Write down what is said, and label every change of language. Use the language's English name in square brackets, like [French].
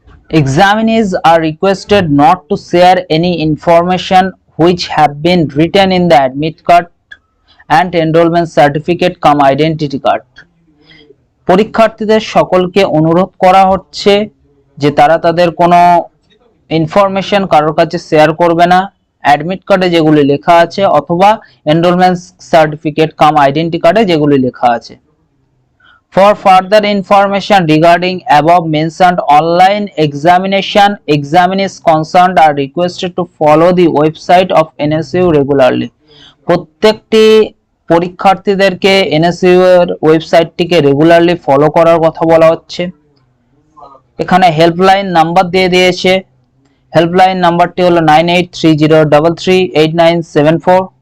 [English] Examinees are requested not to share any information which have been written in the admit card and enrollment certificate cum identity card। [Bangla] পরীক্ষার্থীদের সকলকে অনুরোধ করা হচ্ছে যে তারা তাদের কোনো ইনফরমেশন কারোর কাছে শেয়ার করবে না, অ্যাডমিট কার্ডে যেগুলি লেখা আছে অথবা এনরোলমেন্ট সার্টিফিকেট কাম আইডেন্টি কার্ডে যেগুলি লেখা আছে। [English] For further information regarding above mentioned online examination, examinees concerned are requested to follow the website of NSU regularly। [Bangla] প্রত্যেকটি পরীক্ষার্থীদেরকে NSU এর ওয়েবসাইটটিকে রেগুলারলি ফলো করার কথা বলা হচ্ছে। এখানে হেল্পলাইন নাম্বার দিয়ে দিয়েছে। হেল্পলাইন নাম্বারটি হলো 9830338974।